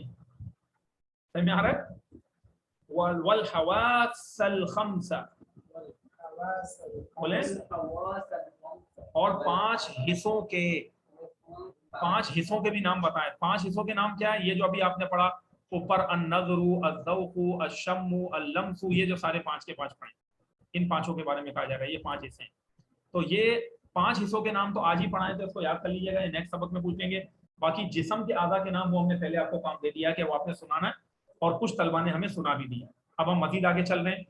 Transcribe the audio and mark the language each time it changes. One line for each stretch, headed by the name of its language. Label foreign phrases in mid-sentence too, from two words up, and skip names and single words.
Urdu: سمجھ میں آ رہا ہے?
Arabic: والحواس الخمسة
Urdu: بولے، اور 5 حصوں کے، 5 حصوں کے بھی نام بتائیں. 5 حصوں کے نام کیا ہے؟ یہ جو ابھی آپ نے پڑھا اوپر,
Arabic: النظر، الذوق، الشم، اللمس,
Urdu: یہ جو سارے 5 کے 5 پڑھے، ان 5 کے بارے میں کہا جائے گا۔ یہ 5 حصے ہیں. تو یہ 5 حصوں کے نام تو آج ہی پڑھائے، تو اس کو یاد کر لیجیے گا، نیکسٹ سبق میں پوچھیں گے. باقی جسم کے اعضا کے نام وہ ہم نے پہلے آپ کو کام دے دیا کہ وہ آپ نے سنانا ہے اور کچھ طلبہ نے ہمیں سنا بھی دیا. اب ہم مزید آگے چل رہے ہیں.